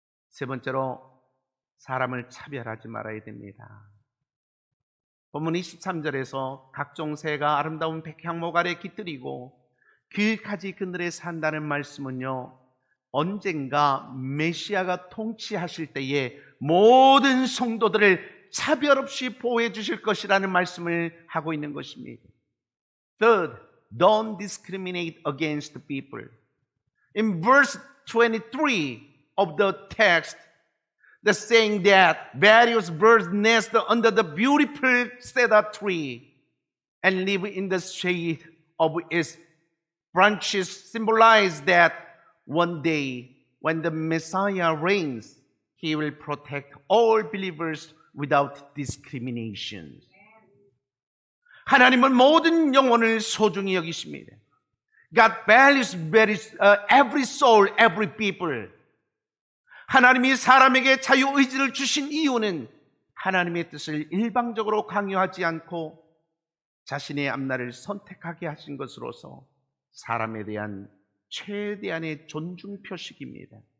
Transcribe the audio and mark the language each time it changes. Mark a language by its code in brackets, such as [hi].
[ko] 세 번째로 사람을 차별하지 말아야 됩니다. 본문 23절에서 각종 새가 아름다운 백향목 아래 깃들이고 그까지 그늘에 산다는 말씀은요, 언젠가 메시아가 통치하실 때에 모든 성도들을 차별 없이 보호해 주실 것이라는 말씀을 하고 있는 것입니다. [en] Third, don't discriminate against people. In verse 23 of the text, the saying that various birds nest under the beautiful cedar tree and live in the shade of its branches symbolize that one day when the Messiah reigns, he will protect all believers without discrimination. [ko] 하나님은 모든 영혼을 소중히 여기십니다. [en] God values every soul, every people. [ko] 하나님이 사람에게 자유의지를 주신 이유는 하나님의 뜻을 일방적으로 강요하지 않고 자신의 앞날을 선택하게 하신 것으로서 사람에 대한 최대한의 존중 표식입니다.